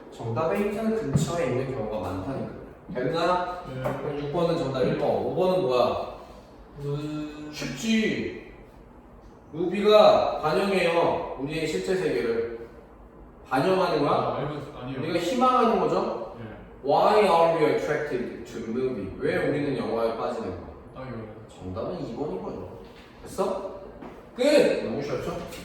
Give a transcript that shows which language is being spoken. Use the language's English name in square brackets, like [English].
[Korean] 정답의 힌트는 근처에 있는 경우가 많다니까. 됐나? 네. 그럼 6번은 정답 1번. 5번은 뭐야? 쉽지. 무비가 반영해요. 우리의 실제 세계를 반영하는 거야. 아, 알면서 아니요. 우리가 희망하는 거죠. 예. [English] Why are we attracted to movie? [Korean] 왜 우리는 영화에 빠지는 거야? 아, 이거. 정답은 2번인 거죠. 됐어? 끝! 너무 쉽죠?